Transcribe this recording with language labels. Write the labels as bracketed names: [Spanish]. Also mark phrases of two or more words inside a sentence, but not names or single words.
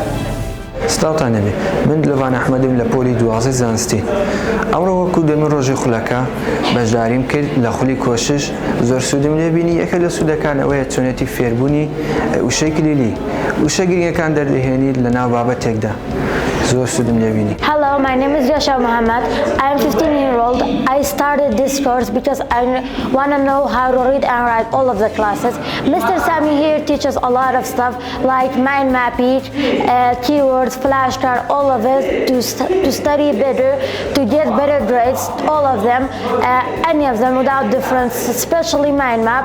[Central Kurdish] سلااوتان نەبێ من لەوان ئەحمەدم لە پۆلی دوازدەی زانستی ئەمڕۆ وەکو دەمی ڕۆژی خولەکە بەشداریم کرد لە خولی کۆشش زۆر سوودم لێبینی یەکە لە سوودەکان ئەوەیە چۆنێتی فێربوونی وشەی کلیلی وشە گرنگەکان دەردەهێنیت لە ناو بابەتێکدا زۆر سوودم لێبینی. [English] Hello, my name is Yasha Mohammed. I am 15 years old. I started this course because I want to know how to read and write all of the classes. Mr. Sami here teaches a lot of stuff like mind mapping, keywords, flashcard, all of it to study better, to get better grades, all of them, any of them without difference, especially mind map.